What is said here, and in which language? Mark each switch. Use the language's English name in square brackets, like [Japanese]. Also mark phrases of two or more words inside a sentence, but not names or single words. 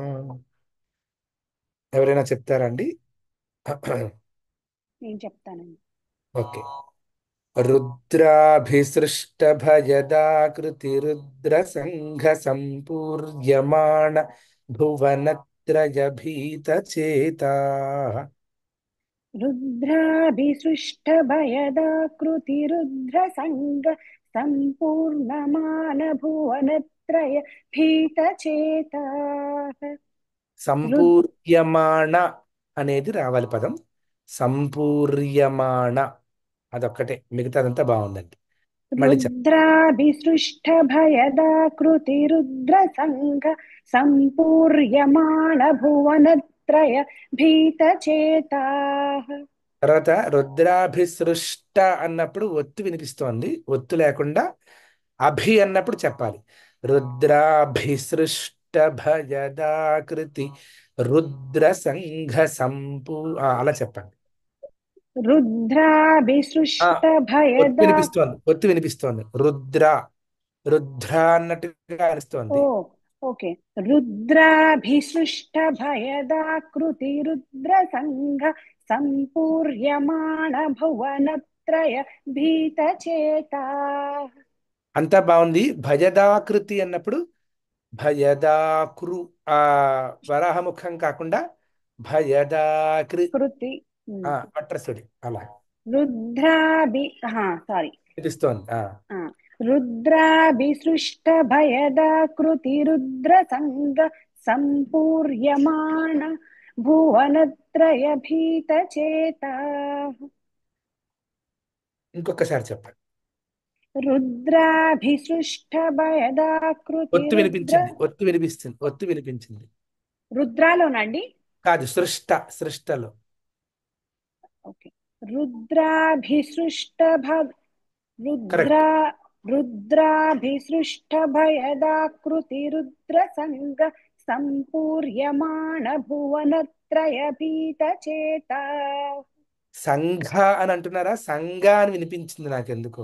[Telugu] ఎవరైనా చెప్తారండి? నేను చెప్తానండి. ఓకే. [Sanskrit] రుద్రాభిసృష్టభయదాకృతిరుద్ర సంఘ భువనత్రయభీతచేతా. रुद्राभिसृष्टभयदाकृतिरुद्रसङ्ग सम्पूर्णमानभुवनत्रय भीतचेताः [Telugu] సంపూర్యమాణ అనేది రావాలి పదం. సంపూర్యమాణ అదొక్కటే, మిగతాదంతా బాగుందండి. మళ్ళీ [Sanskrit] रुद्राभिसृष्टभयदाकृतिरुद्रसङ्ग सम्पूर्यमाणभुवनत्रय भीतचेताः. [Telugu] తర్వాత రుద్రాభిసృష్ట అన్నప్పుడు ఒత్తు వినిపిస్తోంది. ఒత్తు లేకుండా అభి అన్నప్పుడు చెప్పాలి. [Sanskrit] రుద్రాభిసృష్ట భయదాకృతి రుద్ర సంఘ [Telugu] అలా చెప్పండి. ఒత్తు [Sanskrit] रुद्राभिसृष्टभयदा [Telugu] వినిపిస్తోంది. రుద్ర అన్నట్టుగా అనిస్తోంది. ఓకే. [Sanskrit] रुद्राभिसृष्टभयदाकृतिरुद्रसङ्घ सम्पूर्यमाण भुवनत्रय भीतचेताः. [Telugu] అంతా బాగుంది. భయదాకృతి అన్నప్పుడు భయదాకృ వరాహముఖం కాకుండా కృతి వట్రసుడి అలా వినిపిస్తోంది. [Sanskrit] रुद्राभिसृष्टभयदाकृतिरुद्रसङ्ग सम्पूर्यमाण भुवनत्रय भीतचेताः. [Telugu] ఇంకొకసారి చెప్పండి. [Sanskrit] रुद्राभिसृष्टभयदाकृति [Telugu] ఒత్తు వినిపించింది. రుద్రాలోనండి కాదు, సృష్టలో. ఓకే. [Sanskrit] रुद्राभिसृष्टभयदाकृतिरुद्रसङ्ग सम्पूर्यमाण भुवनत्रय भीतचेताः. [Telugu] సంఘ అని అంటున్నారా? సంఘ అని వినిపించింది నాకెందుకో.